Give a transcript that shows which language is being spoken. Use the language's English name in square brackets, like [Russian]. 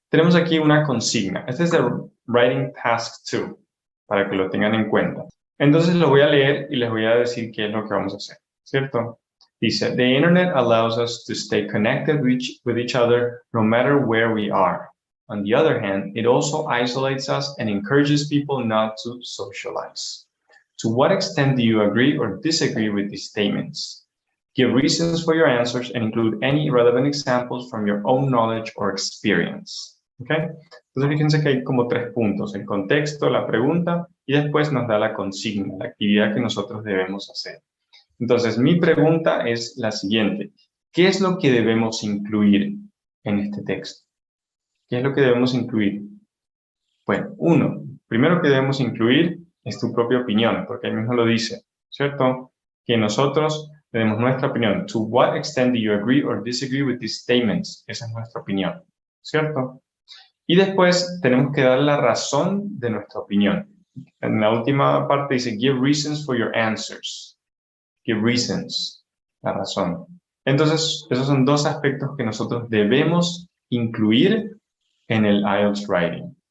[Spanish] Tenemos aquí una consigna. Este es el Writing Task 2, para que lo tengan en cuenta. Entonces lo voy a leer y les voy a decir qué es lo que vamos a hacer, ¿cierto? Dice, [English] the internet allows us to stay connected with each other no matter where we are. On the other hand, it also isolates us and encourages people not to socialize. To what extent do you agree or disagree with these statements? Give reasons for your answers and include any relevant examples from your own knowledge or experience. ¿Okay? [Spanish] Entonces fíjense que hay como 3 puntos, el contexto, la pregunta y después nos da la consigna, la actividad que nosotros debemos hacer. Entonces mi pregunta es la siguiente, ¿qué es lo que debemos incluir en este texto? ¿Qué es lo que debemos incluir? Bueno, primero que debemos incluir es tu propia opinión, porque ahí mismo lo dice, ¿cierto? Que nosotros tenemos nuestra opinión. [English] To what extent do you agree or disagree with these statements? [Spanish] Esa es nuestra opinión, ¿cierto? Y después tenemos que dar la razón de nuestra opinión. En la última parte dice, [English] give reasons for your answers. Give reasons, [Spanish] la razón. Entonces, esos son 2 aspectos que nosotros debemos incluir en el IELTS Writing.